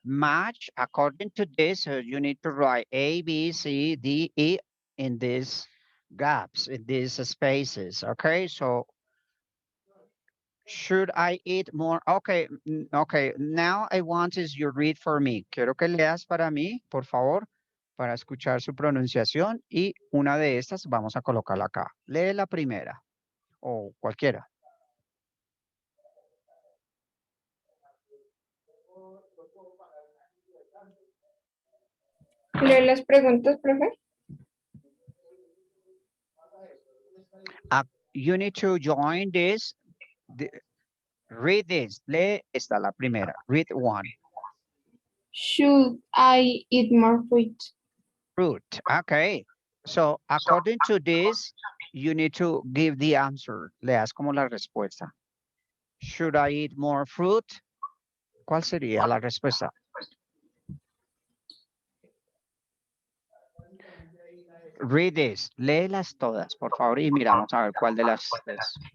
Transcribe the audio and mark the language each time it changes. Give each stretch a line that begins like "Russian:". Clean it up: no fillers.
English: Match according to this. So you need to write A, B, C, D, E in these gaps, in these spaces. Okay, so should I eat more? Okay, okay. Now I want is you read for me.
Spanish: Quiero que leas para mí, por favor, para escuchar su pronunciación y una de estas vamos a colocarla acá. Lee la primera o cualquiera. ¿Leo las preguntas, profe?
English: You need to join this. Read this.
Spanish: Lee esta la primera.
English: Read one. Should I eat more fruit? Fruit. Okay. So according to this, you need to give the answer.
Spanish: Leas como la respuesta.
English: Should I eat more fruit?
Spanish: ¿Cuál sería la respuesta?
English: Read this.
Spanish: Léelas todas, por favor, y miramos a ver cuál de las es.